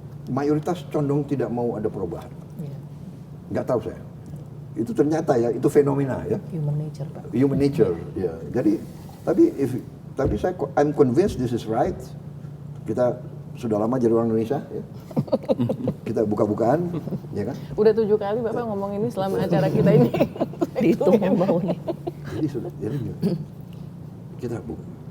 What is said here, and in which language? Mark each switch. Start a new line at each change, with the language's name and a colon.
Indonesian: Mayoritas condong tidak mau ada perubahan. Nggak tahu saya. Itu ternyata ya, itu fenomena ya.
English: Human nature Pak. Human nature, ya.
Indonesian: Jadi, tapi
English: I'm convinced this is right.
Indonesian: Kita sudah lama jadi orang Indonesia, ya. Kita buka-bukaan, ya kan? Udah 7 kali Bapak ngomong ini selama acara kita ini. Dihitung yang bau nih. Jadi sudah, jadi kita buka.